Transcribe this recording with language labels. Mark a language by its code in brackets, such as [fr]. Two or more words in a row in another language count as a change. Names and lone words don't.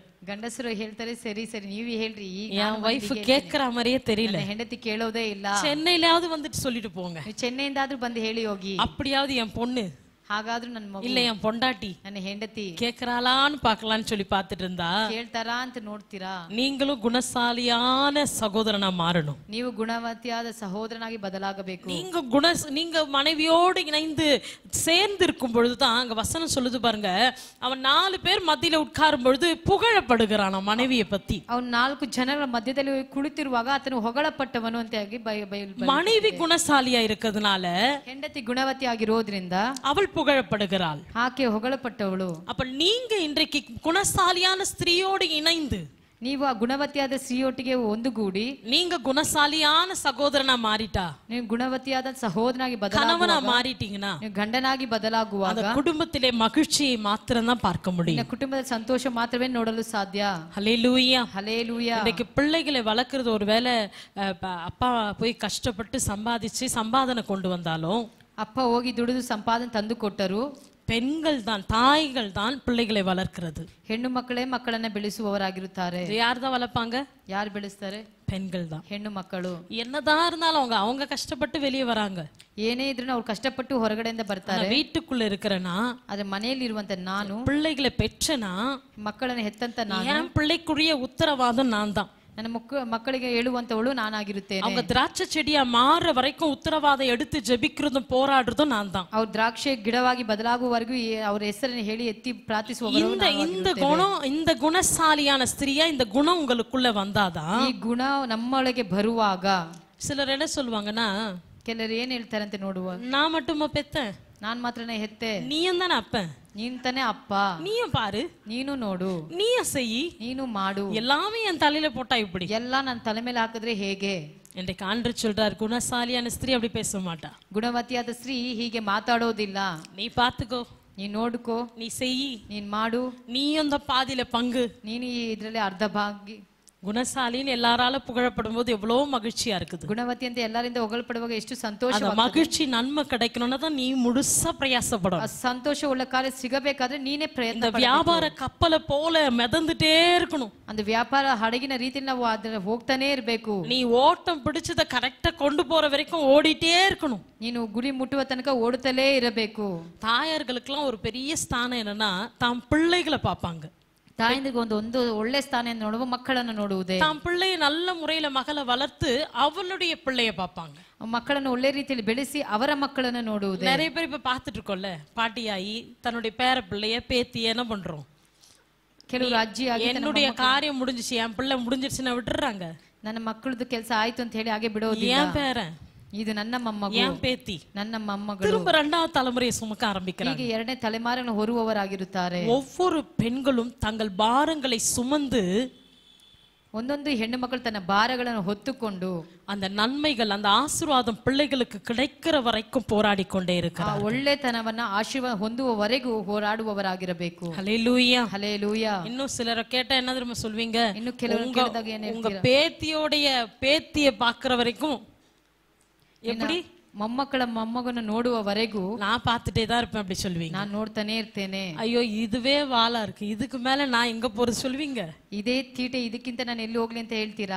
[kn] ಗಂಡಸರು ಹೇಳ್ತಾರೆ ಸರಿ ಸರಿ ನೀವೇ ಹೇಳ್ರಿ. [ta] என் வைஃப் கேக்குற மாதிரியே தெரியல. [kn] ಹೆಂಡತಿ ಕೇಳೋದೇ ಇಲ್ಲ. [ta] சென்னையிலாவது வந்துட்டு சொல்லிட்டு போங்க, [kn] ನೀವು ಚೆನ್ನೈಯಿಂದಾದ್ರೂ ಬಂದು ಹೇಳಿ ಹೋಗಿ. [ta] அப்படியாவது என் பொண்ணு [kn] ಹಾಗಾದ್ರೂ ನನ್ನ ಮಗು [ta] இல்ல என் பொண்டாட்டி [kn] ನನ್ನ ಹೆಂಡತಿ [ta] கேக்குறாளான்னு பாக்கலான்னு சொல்லி பாத்துட்டு இருந்தா, [kn] ಕೇಳ್ತಾರಾ ಅಂತ ನೋಡ್ತೀರಾ? [ta] நீங்களும் குணசாலியான சகோதரனா மாறணும். [kn] ನೀವು ಗುಣವತಿಯಾದ ಸಹೋದರನಾಗಿ ಬದಲಾಗಬೇಕು. [ta] நீங்க மனைவியோடு இணைந்து சேர்ந்து இருக்கும் பொழுதுதான் அங்க வசனம் சொல்லுது பாருங்க, அவன் 4 பேர் மத்தியில உட்காரும் பொழுது புகழப்படுகிறான் மனைவியை பத்தி. [kn] ಅವನು 4 ಜನರ ಮಧ್ಯದಲ್ಲಿ ಕುಳಿತಿರುವಾಗ ಆತನು ಹೊಗಳಪಟ್ಟವನು ಅಂತ [ta] மனைவி குணசாலியா இருக்கிறதுனால [kn] ಹೆಂಡತಿ ಗುಣವತಿ ಆಗಿರೋದ್ರಿಂದ [ta] அவள் புகழப்படுகிறாள், [kn] ಆಕೆ ಹೊಗಳಪಟ್ಟವಳು. [ta] அப்ப நீங்க இன்றைக்கு குணசாலியான ஸ்திரீயோடு இணைந்து [kn] ನೀವು ಆ ಗುಣವತಿಯಾದ ಸ್ತ್ರೀಯೊಟ್ಟಿಗೆ ಒಂದುಗೂಡಿ [ta] நீங்க குணசாலியான சகோதரனா மாறிட்டா, [kn] ನೀವು ಗುಣವತಿಯಾದ ಸಹೋದರನಾಗಿ [ta] கணவனா [kn] ಬದಲಾಗುವಾಗ, [ta] மாறிட்டீங்கன்னா [kn] ನೀವು ಗಂಡನಾಗಿ ಬದಲಾಗುವಾಗ [ta] அந்த குடும்பத்திலே மகிழ்ச்சியை மாத்திரம் தான் பார்க்க [kn] ನಿನ್ನ [ta] முடியும். [kn] ಕುಟುಂಬದ ಸಂತೋಷ ಮಾತ್ರವೇ ನೋಡಲು ಸಾಧ್ಯ. [ta] ஹல்லேலூயா. [kn] ಹಲ್ಲೆಲೂಯಾ. [ta] இன்னைக்கு பிள்ளைகளை வளர்க்கறது ஒருவேளை அப்பா போய் கஷ்டப்பட்டு சம்பாதிச்சு சம்பாதனை கொண்டு வந்தாலும் [kn] ಅಪ್ಪ ಹೋಗಿ ದುಡಿದು ಸಂಪಾದನೆ ತಂದು ಕೊಟ್ಟರು, [ta] பெண்கள் தான், தாய்கள் தான் பிள்ளைகளை வளர்க்கிறது. [kn] ಹೆಣ್ಣು ಮಕ್ಕಳೇ ಮಕ್ಕಳನ್ನ ಬೆಳೆಸುವವರಾಗಿರುತ್ತಾರೆ. [ta] யார் தான் வளர்ப்பாங்க? [kn] ಯಾರು ಬೆಳೆಸ್ತಾರೆ? [ta] பெண்கள் தான். [kn] ಹೆಣ್ಣು ಮಕ್ಕಳು. [ta] என்னதான் இருந்தாலும் அவங்க கஷ்டப்பட்டு வெளியே வராங்க. [kn] ಏನೇ ಇದ್ರೂ ಅವ್ರು ಕಷ್ಟಪಟ್ಟು ಹೊರಗಡೆಯಿಂದ ಬರ್ತಾರೆ. [ta] வீட்டுக்குள்ள இருக்கிறனா, [kn] ಆದ್ರೆ ಮನೆಯಲ್ಲಿ ಇರುವಂತ ನಾನು, [ta] பிள்ளைகளை பெற்றனா, [kn] ಮಕ್ಕಳನ್ನ ಹೆತ್ತಂತ ನಾನು, [ta] என் பிள்ளைக்குரிய உத்தரவாதம் நான் தான். [kn] ನನ್ನ ಮಕ್ಕಳಿಗೆ ಹೇಳುವಂತವಳು ನಾನಾಗಿರುತ್ತೇನೆ. [ta] அவங்க திராட்சை செடியா மாற வரைக்கும் உத்தரவாதம் எடுத்து ஜெபிக்கிறதும் போராடுறதும் நான் தான். [kn] ಅವ್ರ ದ್ರಾಕ್ಷಿ ಗಿಡವಾಗಿ ಬದಲಾಗುವವರೆಗೂ ಅವ್ರ ಹೆಸರನ್ನು ಹೇಳಿ ಎತ್ತಿ ಪ್ರಾರ್ಥಿಸುವವರು [ta] இந்த குணசாலியான ஸ்திரியா இந்த குணம் உங்களுக்குள்ள வந்தாதான். [kn] ಈ ಗುಣ ನಮ್ಮೊಳಗೆ ಬರುವಾಗ [ta] சிலர் என்ன சொல்லுவாங்கன்னா, [kn] ಕೆಲವರು ಏನ್ ಹೇಳ್ತಾರಂತೆ ನೋಡುವ, [ta] நான் மட்டுமா பெத்தேன், [kn] ನಾನ್ ಮಾತ್ರನೇ ಹೆತ್ತೆ, [ta] நீயும் தானே அப்பன், [kn] ನೀನ್ ತಾನೇ ಅಪ್ಪ, [ta] நீயும் பாரு, [kn] ನೀನು ನೋಡು, [ta] நீயும் செய், [kn] ನೀನು ಮಾಡು, [ta] எல்லாமே என் தலையில போட்டா இப்படி [kn] ಎಲ್ಲ ನನ್ನ ತಲೆ ಮೇಲೆ ಹಾಕಿದ್ರೆ ಹೇಗೆ? [ta] இன்றைக்கு ஆண்டவர் சொல்றார், குணசாலியான ஸ்திரீ அப்படி பேச மாட்டா. [kn] ಗುಣವತಿಯಾದ ಸ್ತ್ರೀ ಹೀಗೆ ಮಾತಾಡೋದಿಲ್ಲ. [ta] நீ பாத்துக்கோ, [kn] ನೀನ್ ನೋಡ್ಕೋ, [ta] நீ செய், [kn] ನೀನ್ ಮಾಡು, [ta] நீயும் இந்த பாதியில பங்கு. [kn] ನೀನು ಇದ್ರಲ್ಲಿ ಅರ್ಧ ಭಾಗಿ. [ta] குணசாலின்னு எல்லாரால புகழப்படும் போது எவ்வளவு மகிழ்ச்சியா இருக்குது. [kn] ಗುಣವತಿ ಅಂತ ಎಲ್ಲರಿಂದ ಹೊಗಳ್ಪಡುವಾಗ ಎಷ್ಟು ಸಂತೋಷ. [ta] அந்த மகிழ்ச்சி நன்மை கிடைக்கணும்னா தான் நீ முழுசா பிரயாசப்படும். [kn] ಆ ಸಂತೋಷ ಉಳ್ಳ ಕಾರ್ಯ ಸಿಗಬೇಕಾದ್ರೆ ನೀನೇ ಪ್ರಯತ್ನ [ta] இந்த வியாபார கப்பலை போல மிதந்துட்டே இருக்கணும். [kn] அந்த ವ್ಯಾಪಾರ ಹಡಗಿನ ರೀತಿಯಲ್ಲಿ ನಾವು ಅದನ್ನ ಹೋಗ್ತಾನೆ ಇರಬೇಕು. [ta] நீ ஓட்டம் பிடிச்சத கரெக்டா கொண்டு போற வரைக்கும் ஓடிட்டே இருக்கணும். [kn] ನೀನು ಗುರಿ ಮುಟ್ಟುವ ತನಕ ಓಡುತ್ತಲೇ ಇರಬೇಕು. [ta] தாயார்களுக்கெல்லாம் ஒரு பெரிய ஸ்தானம் என்னன்னா, தாம் பிள்ளைகளை பார்ப்பாங்க. [kn] ತಾಯಂದಿಗೆ ಒಂದು ಒಳ್ಳೆ ಸ್ಥಾನ ನೋಡುವ ಮಕ್ಕಳನ್ನು ನೋಡುವುದೇ. [ta] தாம் பிள்ளையை நல்ல முறையில மகளை வளர்த்து அவளுடைய பிள்ளைய பார்ப்பாங்க. [kn] ಮಕ್ಕಳನ್ನು ಒಳ್ಳೆ ರೀತಿಯಲ್ಲಿ ಬೆಳೆಸಿ ಅವರ ಮಕ್ಕಳನ್ನು ನೋಡುವುದೇ. [ta] நிறைய பேர் இப்ப பாத்துட்டு இருக்கோம்ல, பாட்டியாயி தன்னுடைய பேர பிள்ளைய பேத்தி என்ன பண்றோம், [kn] ಕೆಲವರು ಅಜ್ಜಿಯಾಗಿ [ta] என்னுடைய காரியம் முடிஞ்சிச்சு, என் பிள்ளை முடிஞ்சிருச்சுன்னா விட்டுறாங்க. [kn] ನನ್ನ ಮಕ್ಕಳದು ಕೆಲಸ ಆಯ್ತು ಅಂತ ಹೇಳಿ ಹಾಗೆ ಬಿಡೋದಿಲ್ಲ. [ta] என் பேரன், [kn] ಇದು ನನ್ನ ಮೊಮ್ಮಗ, [ta] என் பேத்தி, [kn] ನನ್ನ ಮೊಮ್ಮಗಳು, [ta] திரும்ப இரண்டாவது தலைமுறையை சுமக்க ஆரம்பிக்கிறாங்க. [kn] ಹೀಗೆ ಎರಡನೇ ತಲೆಮಾರನ್ನು ಹೊರುವವರಾಗಿರುತ್ತಾರೆ. [ta] ஒவ்வொரு பெண்களும் தங்கள் பாரங்களை சுமந்து [kn] ಒಂದೊಂದು ಹೆಣ್ಣು ಮಕ್ಕಳು ತನ್ನ ಭಾರಗಳನ್ನು ಹೊತ್ತುಕೊಂಡು [ta] அந்த நன்மைகள், அந்த ஆசீர்வாதம் பிள்ளைகளுக்கு கிடைக்கிற வரைக்கும் போராடி கொண்டே [kn] ಆ [ta] இருக்கிறார். [kn] ಒಳ್ಳೆತನವನ್ನ ಆಶೀರ್ವಾದ ಹೊಂದುವವರೆಗೂ ಹೋರಾಡುವವರಾಗಿರಬೇಕು. [ta] ஹல்லேலூயா. [kn] ಹಲ್ಲೆಲೂಯಾ. [ta] இன்னும் சிலரை கேட்டா என்ன தெரியுமா சொல்வீங்க, [kn] ಇನ್ನು ಕೆಲವರು ಕೇಳಿದಾಗ ಏನ್ [ta] உங்க [kn] ಹೇಳ್ತೀರಾ? [ta] பேத்திய பாக்குற வரைக்கும் எப்படி, [kn] ಮೊಮ್ಮಕ್ಕಳ ಮೊಮ್ಮಗನ್ನು ನೋಡುವವರೆಗೂ [ta] நான் பார்த்துட்டே தான் இருப்பேன் அப்படி சொல்லுவீங்க. [kn] ನಾನು ನೋಡ್ತಾನೆ ಇರ್ತೇನೆ. [ta] ஐயோ இதுவே வாளா இருக்கு, இதுக்கு மேல நான் எங்க போறது சொல்லுவீங்க. [kn] ಇದೇ ತೀಟೆ, ಇದಕ್ಕಿಂತ ನಾನು ಎಲ್ಲಿ ಹೋಗ್ಲಿ ಅಂತ ಹೇಳ್ತೀರಾ?